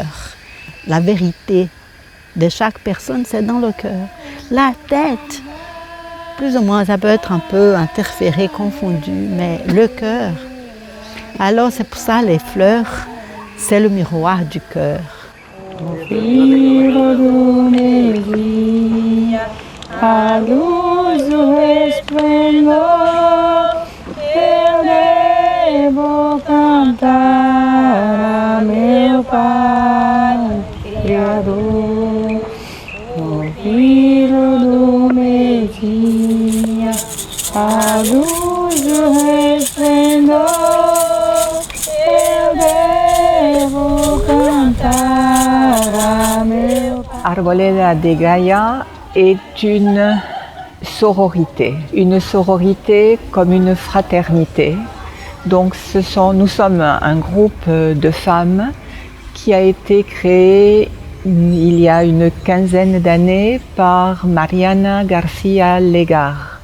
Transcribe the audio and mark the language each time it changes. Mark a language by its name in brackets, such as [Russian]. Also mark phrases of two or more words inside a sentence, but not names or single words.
[French] La vérité de chaque personne, c'est dans le cœur. La tête, plus ou moins, ça peut être un peu interféré, confondu, mais le cœur. Alors c'est pour ça les fleurs, c'est le miroir du cœur. [Portuguese] A luz do resplendor, eu devo cantar a meu Pai Criador, o filho do meio-dia. A luz do resplendor, eu devo cantar a meu Pai. [French] Arboleda de Gaia est une sororité comme une fraternité. Donc nous sommes un groupe de femmes qui a été créé il y a une quinzaine d'années par Mariana García Legar.